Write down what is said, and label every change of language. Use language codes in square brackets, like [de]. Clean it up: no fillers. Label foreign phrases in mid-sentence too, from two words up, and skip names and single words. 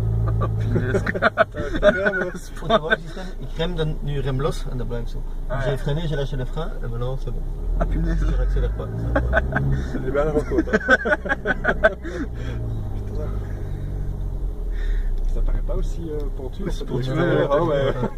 [fr] Oh punaise. [nl] Ik rem dan nu remlos en dat blijft zo. Ah, [fr] J'ai ja. freiné, j'ai lâché le frein et maintenant c'est bon. Ah punaise. Je n'accélère pas. C'est des balles en côte. Ça paraît pas aussi pentu. Oui, c'est en fait, pentu, de ouais, l'extérieur, ouais, hein, ouais.